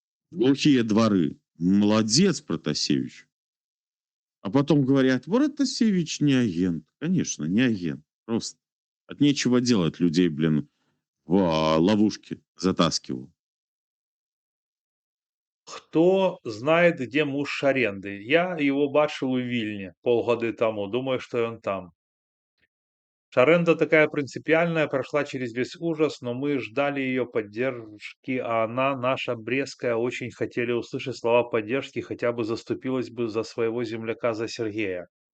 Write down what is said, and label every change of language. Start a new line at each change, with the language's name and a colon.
Russian: Глухие дворы. Молодец, Протасевич. А потом говорят, Протасевич не агент. Конечно, не агент. Просто от нечего делать людей, блин, в ловушки затаскивал.
Belarusian: Хто знае, дзе муж Шаренды? Я
Russian: его
Belarusian: бачыў у Вільні
Russian: полгоды
Belarusian: тому.
Russian: Думаю, что он там. Шаренда такая принципиальная, прошла через весь ужас, но мы ждали ее поддержки, а она, наша Брестская, очень хотели услышать слова поддержки, хотя бы заступилась бы за своего земляка, за Сергея.